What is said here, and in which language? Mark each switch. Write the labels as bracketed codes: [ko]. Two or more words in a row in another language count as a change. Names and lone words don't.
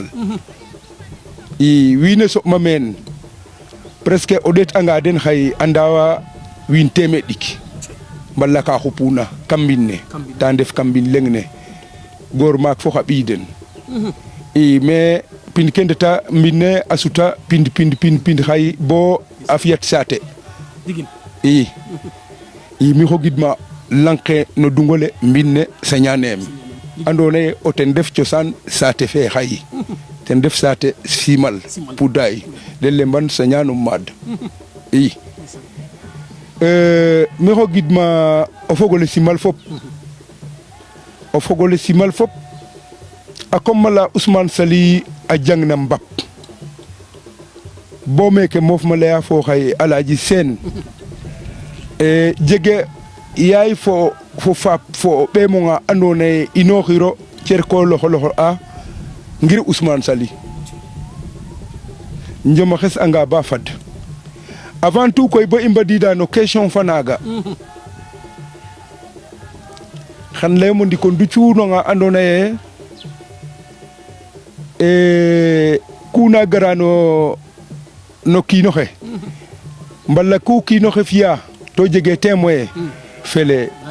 [srr] wiin we soɓma meen presque o ɗeetanga den xay a ndaawa wiin teemeed ɗik mbala ka xupuna kam mbin ne ta ndef kam mbin leŋ ne goor maak fo xa ɓiy den mais pind ke ndeta mbine a suta pind xay bo a fiyat saate mi xogidma lang ke no dungole mbine señaneem andoona yee o ten def cosaan saate fe xay ten def saate simal pudaay den lemban señanum maad mi xogidma o fogole simal fop a komala Ousmane Sali a jangna mbap bo meke moof ma leya fo xay Alaaji Seen jege yaay fo faap fo ɓeemonga andoona yee inooxiro cer ko loxo a ngir Ousmane Sali njom a xes'anga ba fad [fr] avant tout [srr] koy bo i mbadiida no question fa naaga xan laymo ndiko nducuunonga andoona yee kuna gara no kiino xe mbala ku kiino xe fi'a to jege témoin fele